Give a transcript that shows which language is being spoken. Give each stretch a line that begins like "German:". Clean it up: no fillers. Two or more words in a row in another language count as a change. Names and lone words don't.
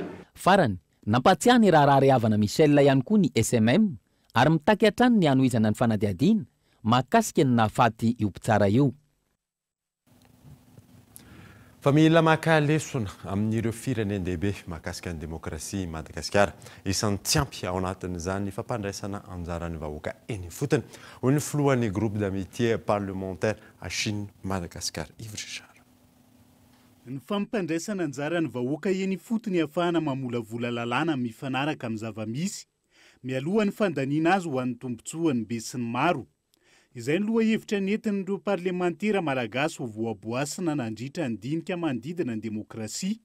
Malagasy: Farany nampatsiahy ny raharaha rehavana Michel ihany koa ny SMM ary mitaky hatrany ny hanohizana ny fanadiadiana mahakasika ny nahafaty io mpitsara io. Fa mila maka lesona amin'ireo firenendehibe mahakasika ny demokrasia Madagasikara. Isan'ny tsy ampy ao anatin'izany ny fampandraisana anjaran'ny vahoaka eny fotony. Hoy ny filohan'ny
French: groupe d'amitié parlementaire à Chine
Malagasy: Madagasikara, Yves Richard. Ny fampandraisana anjaran'ny vahoaka eny fotony ahafahana mamolavola lalàna mifanaraka amin'ny zava-misy, mialohan'ny fandaniana azy ho an'ny tombotsoan'ny be sy ny maro. Izay ny loha hevitra nentin'ireo parlementera malagasy ho voaboasina nandritra ny dinika manodidina ny demokrasia.